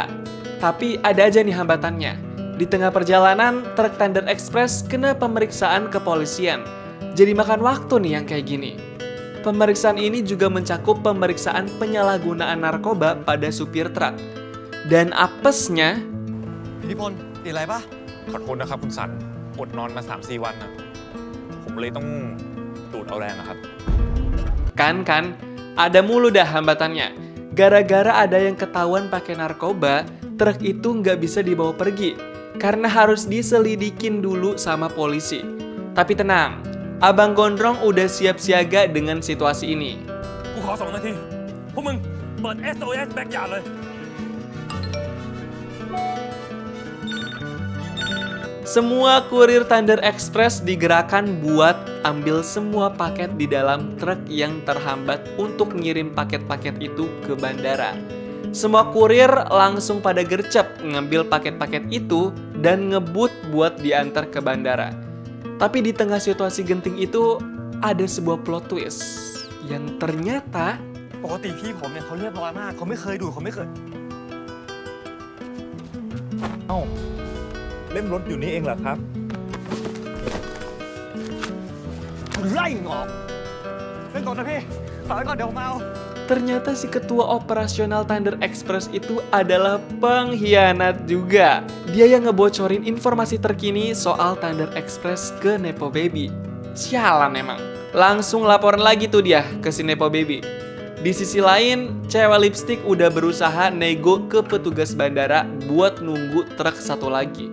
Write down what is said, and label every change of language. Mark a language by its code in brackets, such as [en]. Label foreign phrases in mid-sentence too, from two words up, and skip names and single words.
[id] Tapi ada aja nih hambatannya. Di tengah perjalanan, truk Thunder Express kena pemeriksaan kepolisian. Jadi makan waktu nih yang kayak gini. Pemeriksaan ini juga mencakup pemeriksaan penyalahgunaan narkoba pada supir truk. Dan apesnya... [th] พิธิพลติดอะไรปะ ขอโทษนะครับคุณสันอดนอนมา 3-4 วันนะผมเลยต้องดูดเอาแรงนะครับ [id] Kan, ada mulu dah hambatannya. Gara-gara ada yang ketahuan pakai narkoba, truk itu nggak bisa dibawa pergi. Karena harus diselidikin dulu sama polisi. Tapi tenang, Abang Gondrong udah siap siaga dengan situasi ini. [th] กูขอ2 นาทีพวกมึงเปิด SOS แบ็คยาร์ดเลย [id] Semua kurir Thunder Express digerakkan buat ambil semua paket di dalam truk yang terhambat untuk ngirim paket-paket itu ke bandara. Semua kurir langsung pada gercep ngambil paket-paket itu dan ngebut buat diantar ke bandara. Tapi di tengah situasi genting itu ada sebuah [en] plot twist [id] yang ternyata [th] ปกติพี่ผมเนี่ยเขาเรียบร้อยมากเขาไม่เคยดูเขาไม่เคย เอ้าเล่มรถอยู่นี่เองเหรอครับ ไล่มึงออกเล่นก่อนนะพี่ฝากไว้ก่อนเดี๋ยวผมเอา [id] Ternyata si ketua operasional Thunder Express itu adalah pengkhianat juga. Dia yang ngebocorin informasi terkini soal Thunder Express ke Nepo Baby. Sialan emang. Langsung laporan lagi tuh dia ke si Nepo Baby. Di sisi lain, cewek lipstick udah berusaha nego ke petugas bandara buat nunggu truk satu lagi.